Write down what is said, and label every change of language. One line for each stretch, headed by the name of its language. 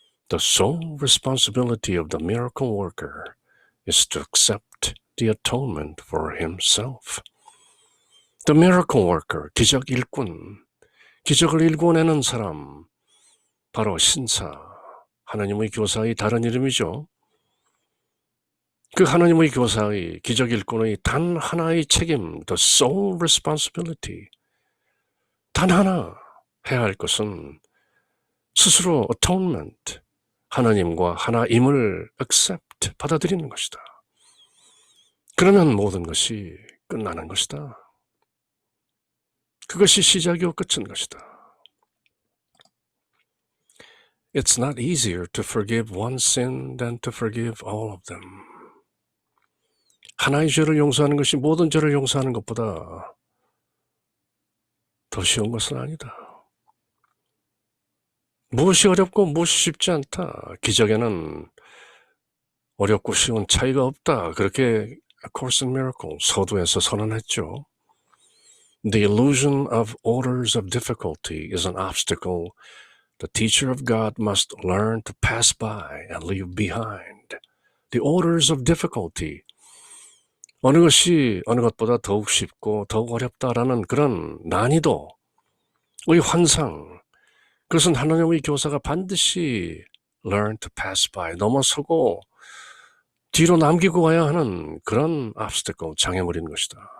English: The sole responsibility of the miracle worker is to accept the atonement for himself.
Korean: The miracle worker, 기적 일꾼, 기적을 일궈내는 사람, 바로 신사, 하나님의 교사의 다른 이름이죠. 그 하나님의 교사의 기적 일꾼의 단 하나의 책임,
English: the sole responsibility,
Korean: 단 하나 해야 할 것은 스스로 atonement, 하나님과 하나임을 accept, 받아들이는 것이다. 그러면 모든 것이 끝나는 것이다. 그것이 시작이요 끝인 것이다.
English: It's not easier to forgive one sin than to forgive all of them.
Korean: 하나의 죄를 용서하는 것이 모든 죄를 용서하는 것보다 더 쉬운 것은 아니다. 무엇이 어렵고 무엇이 쉽지 않다. 기적에는 어렵고 쉬운 차이가 없다. 그렇게 A Course in Miracles 서두에서 선언했죠.
English: The illusion of orders of difficulty is an obstacle the teacher of God must learn to pass by and leave behind. The orders of difficulty.
Korean: 어느 것이 어느 것보다 더욱 쉽고 더욱 어렵다라는 그런 난이도의 환상, 그것은 하나님의 교사가 반드시
English: learn to pass by,
Korean: 넘어서고 뒤로 남기고 가야 하는 그런 obstacle, 장애물인 것이다.